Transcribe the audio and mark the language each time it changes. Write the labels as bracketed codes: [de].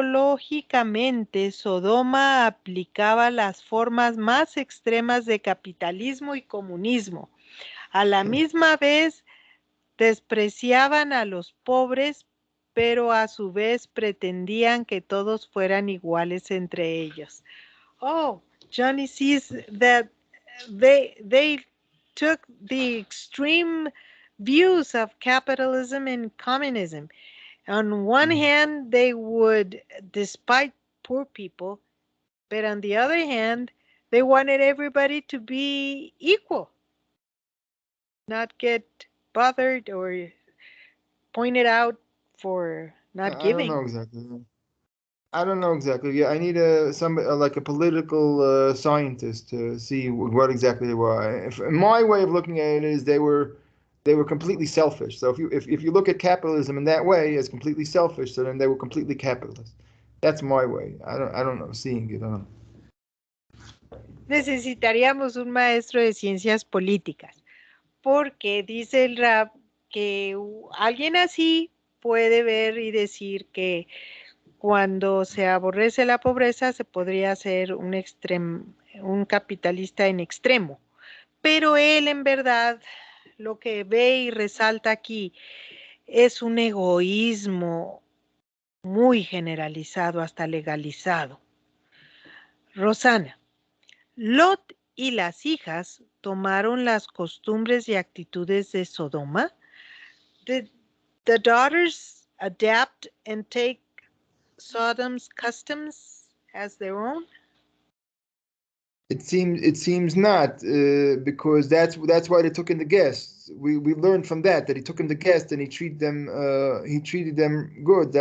[es] Politológicamente, Sodoma aplicaba las formas más extremas de capitalismo y comunismo. A la misma vez, despreciaban a los pobres, pero a su vez pretendían que todos fueran iguales entre ellos. [en] Oh, Johnny sees that they took the extreme views of capitalism and communism. On one hand, they would despise poor people, but on the other hand, they wanted everybody to be equal, not get bothered or pointed out for not giving. I don't know exactly. Yeah, I need like a political scientist to see what exactly they were. My way of looking at it is they were completely selfish. So if you look at capitalism in that way as completely selfish, so then they were completely capitalist. That's my way. I don't know, seeing it. I don't know. [es] Necesitaríamos un maestro de ciencias políticas, porque dice el Rab que alguien así puede ver y decir que cuando se aborrece la pobreza se podría ser un capitalista en extremo. Pero él en verdad lo que ve y resalta aquí es un egoísmo muy generalizado, hasta legalizado. Rosana, Lot y las hijas tomaron las costumbres y actitudes de Sodoma. [en] Did the daughters adapt and take Sodom's customs as their own? It seems not, because that's why they took in the guests. We learned from that he took in the guests and he treated them good.